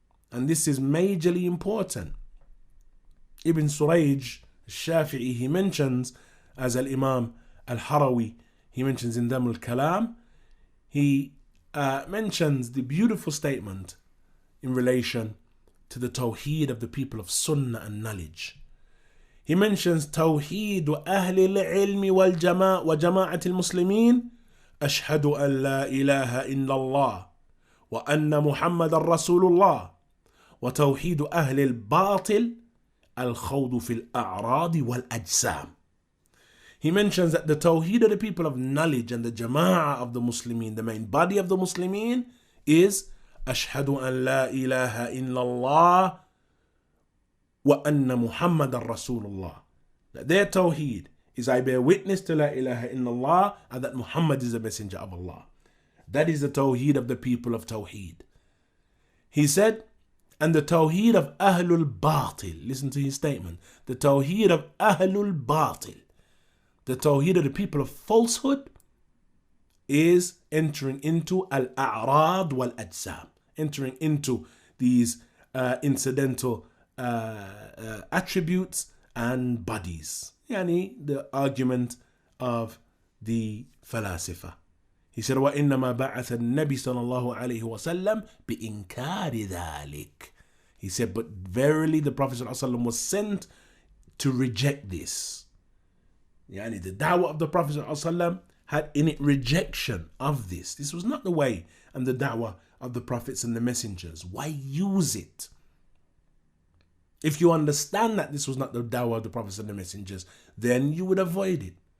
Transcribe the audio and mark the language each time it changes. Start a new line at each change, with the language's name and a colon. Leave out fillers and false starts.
English: And this is majorly important. Ibn Surayj al-Shafi'i, he mentions, as al-Imam al-Harawi, he mentions in Dam al-Kalam, he mentions the beautiful statement in relation to the tawheed of the people of Sunnah and knowledge. He mentions
Arabic: توحيد أهل العلم وجماعة المسلمين أشهد أن لا إله إلا الله وأن محمد رسول الله وتوحيد أهل الباطل الخوض في الأعراض والأجسام.
English: He mentions that the Tawheed of the people of knowledge and the Jama'ah of the Muslimin, the main body of the Muslimin, is Ashhadu an la ilaha illallah wa anna Muhammadan Rasulullah. That their Tawheed is I bear witness to la ilaha illallah and that Muhammad is a messenger of Allah. That is the Tawheed of the people of Tawheed. He said, and the Tawheed of Ahlul Batil, listen to his statement, the Tawheed of Ahlul Batil, the Tawheed of the people of falsehood, is entering into Al-A'rad wal-Ajsam, entering into these incidental attributes and bodies. Yani the argument of the falasifa. He said,
Arabic: وَإِنَّمَا بَعَثَ النَّبِي صَلَى اللَّهُ عَلَيْهِ وَسَلَّمْ بِإِنْكَارِ ذَلِكَ.
English: He said, but verily the Prophet ﷺ was sent to reject this. Yani the da'wah of the Prophet ﷺ had in it rejection of this. This was not the way and the da'wah of the prophets and the messengers. Why use it? If you understand that this was not the da'wah of the prophets and the messengers, then you would avoid it.